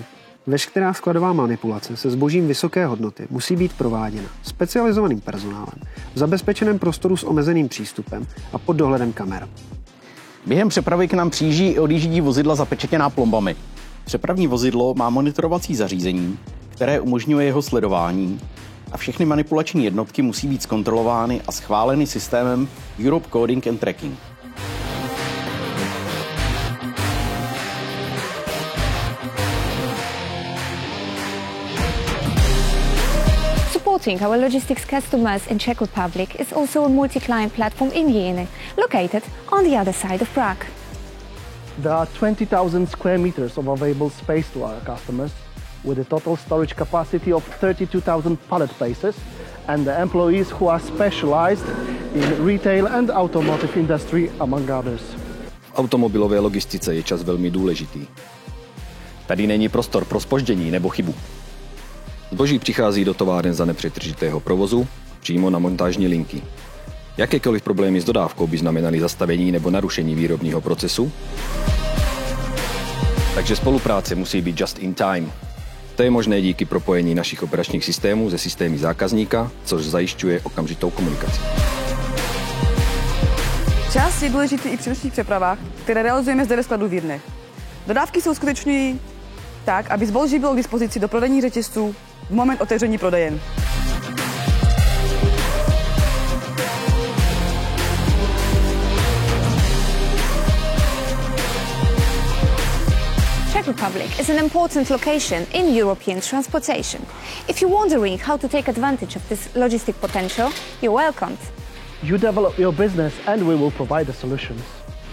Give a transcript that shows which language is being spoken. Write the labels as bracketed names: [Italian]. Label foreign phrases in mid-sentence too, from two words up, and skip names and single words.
[Czech] Veškerá skladová manipulace se zbožím vysoké hodnoty musí být prováděna specializovaným personálem v zabezpečeném prostoru s omezeným přístupem a pod dohledem kamer. Během přepravy k nám přijíždí i odjíždí vozidla zapečetěná plombami. Přepravní vozidlo má monitorovací zařízení, které umožňuje jeho sledování, a všechny manipulační jednotky musí být zkontrolovány a schváleny systémem Europe Coding and Tracking. [English] Supporting our logistics customers in Czech Republic is also a multi-client platform in Jena, located on the other side of Prague. There are 20,000 square meters of available space to our customers, with a total storage capacity of 32,000 pallet places, and the employees who are specialized in retail and automotive industry, among others. [Czech] V automobilové logistice je čas velmi důležitý. Tady není prostor pro zpoždění nebo chybu. Zboží přichází do továren za nepřetržitého provozu přímo na montážní linky. Jakékoliv problémy s dodávkou by znamenaly zastavení nebo narušení výrobního procesu, takže spolupráce musí být [English] just in time. [Czech] To je možné díky propojení našich operačních systémů se systémy zákazníka, což zajišťuje okamžitou komunikaci. Čas je důležitý i při nočních přepravách, které realizujeme zde ve skladu v Jirnech. Dodávky se uskutečňují tak, aby zboží bylo k dispozici do prodejních řetězců v moment otevření prodejen. [English] Czech Republic is an important location in European transportation. If you're wondering how to take advantage of this logistic potential, you're welcomed. You develop your business and we will provide the solutions.